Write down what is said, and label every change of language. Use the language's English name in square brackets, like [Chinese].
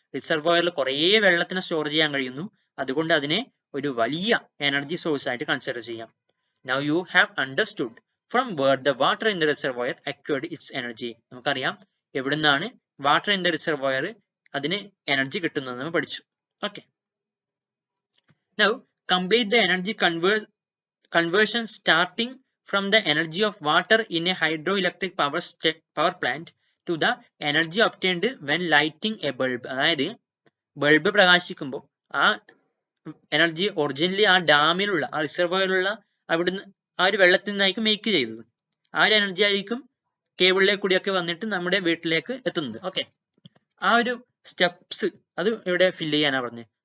[Malayalam] റിസർവോയറിൽ കുറേ വെള്ളത്തിനെ സ്റ്റോർ ചെയ്യാൻ കഴിയുന്നു, അതുകൊണ്ട് അതിനെ ഒരു വലിയ എനർജി സോഴ്സ് ആയിട്ട് കൺസിഡർ ചെയ്യാം. [English] Now you have understood from where the water in the reservoir acquired its energy. [Malayalam] നമുക്കറിയാം എവിടുന്നാണ് [English] water in the reservoir [Malayalam] അതിന് എനർജി കിട്ടുന്നത് നമ്മൾ പഠിച്ചു. [English] Okay, now complete the energy conversion starting from the energy of water in a hydroelectric power plant to the energy obtained when lighting a bulb. [Malayalam] അതായത് bulb പ്രകാശിക്കുമ്പോൾ ആ energy originally ആ ഡാമിലുള്ള ആ റിസർവോയറിലുള്ള അവിടുന്ന് ആ ഒരു വെള്ളത്തിൽ നിന്നായിരിക്കും മേക്ക് ചെയ്തത്. ആ ഒരു എനർജി ആയിരിക്കും കേബിളിലേക്ക് കൂടിയൊക്കെ വന്നിട്ട് നമ്മുടെ വീട്ടിലേക്ക് എത്തുന്നത്. ഓക്കെ, ആ ഒരു സ്റ്റെപ്സ് അത് ഇവിടെ ഫില്ല് ചെയ്യാനാണ് പറഞ്ഞത്.